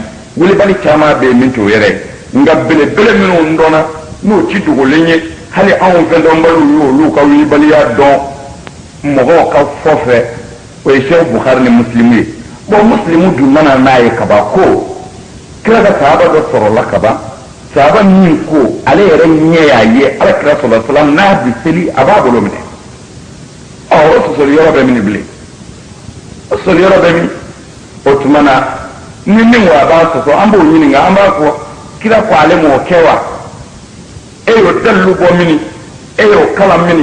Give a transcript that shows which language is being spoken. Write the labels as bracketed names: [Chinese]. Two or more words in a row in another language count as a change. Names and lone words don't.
[Bambara] Wulibali caman bɛ yen min t'o yɛrɛ ye, nka belebele minnu dɔnna n'o ci dogolen ye, hali anw fɛn dɔnbaliw y'olu ka wulibaliya dɔn mɔgɔw ka fɔ fɛ, o ye Sheikh Bukhari ni muslimu ye. Bon muslimu dun nana n'a ye kaban ko kira ka sahaba dɔ sɔrɔla kaban, sahaba min ko ale yɛrɛ ɲɛ y'a ye Alakira [Arabic] صلى الله عليه وسلم [Bambara] n'a bi seli a b'a bolo minɛ. O sɔsɔli yɔrɔ bɛ min bilen? O sɔsɔli yɔrɔ bɛ min? O tuma na ni min ko a b'a sɔsɔ, an b'o ɲininka, an b'a fɔ kira ko ale m'o kɛ wa? E y'o dalilu bɔ mini? E y'o kalan mini?